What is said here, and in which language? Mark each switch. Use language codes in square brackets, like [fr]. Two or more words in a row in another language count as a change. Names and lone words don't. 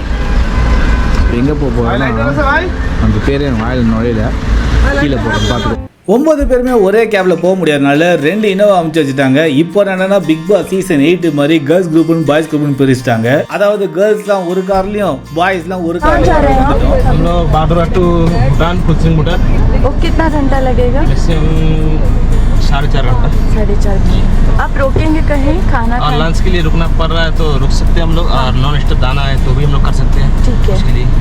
[ta] எங்கே போகிறோம்னா அந்த பேரே வாயில் நுழையில கீழே போகிறோம் பார்த்துக்கோ. 9 பேருமே ஒரே கேபில் போக முடியாதனால 2 இனோவா அமைச்சு வச்சுட்டாங்க. இப்போ என்னன்னா பிக் பாஸ் சீசன் 8 மாதிரி [en] girls groupனு boys groupனு [ta] பிரிச்சுட்டாங்க. அதாவது கேர்ள்ஸ்லாம் ஒரு கார்லையும் பாய்ஸ்லாம் ஒரு கார்லையும். [hi] हम लोग बाडरा टू भूटान कुचिंग भूटान। वो कितना घंटा लगेगा? 4.5 घंटा। 4.5। आप रोकेंगे कहीं खाना और खाने? लंच के लिए रुकना पड़ रहा है तो रुक सकते हैं हम लोग, और [en] non stop [hi] दाना है तो भी हम लोग कर सकते हैं। ठीक है। उसके लिए